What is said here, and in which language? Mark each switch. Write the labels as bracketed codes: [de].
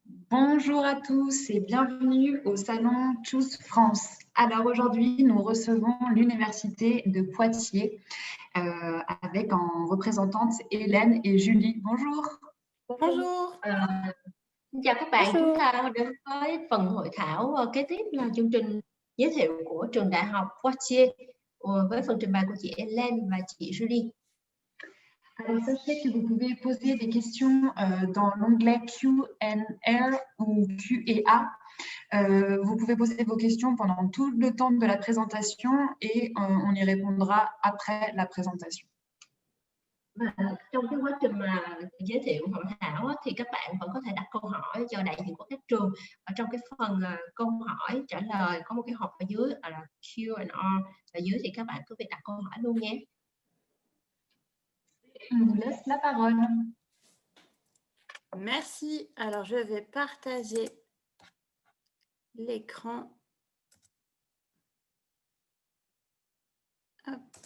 [fr] Bonjour à tous et bienvenue au salon Choose France. Alors aujourd'hui, nous recevons l'Université de Poitiers avec en représentantes Hélène et Julie. Bonjour. Bonjour. [vi] Xin chào các bạn, chúng [fr] Bonjour. [vi] ta đến với phần hội thảo kế tiếp là chương trình giới thiệu của trường đại học Poitiers với phần trình bày của chị Hélène và chị Julie. [fr] Alors sachez que vous pouvez poser des questions dans l'onglet Q&A ou Q&A. Vous pouvez poser vos questions pendant tout le temps de la présentation et on y répondra après la présentation. [vi] Và trong cái quá trình mà giới thiệu hội thảo thì các bạn vẫn có thể đặt câu hỏi cho đại diện của các trường. Ở trong cái phần câu hỏi trả lời có một cái hộp ở dưới là Q&A ở dưới thì các bạn cứ việc đặt câu hỏi luôn nhé. [fr] On vous laisse la parole. Merci. Alors, je vais partager l'écran. Hop.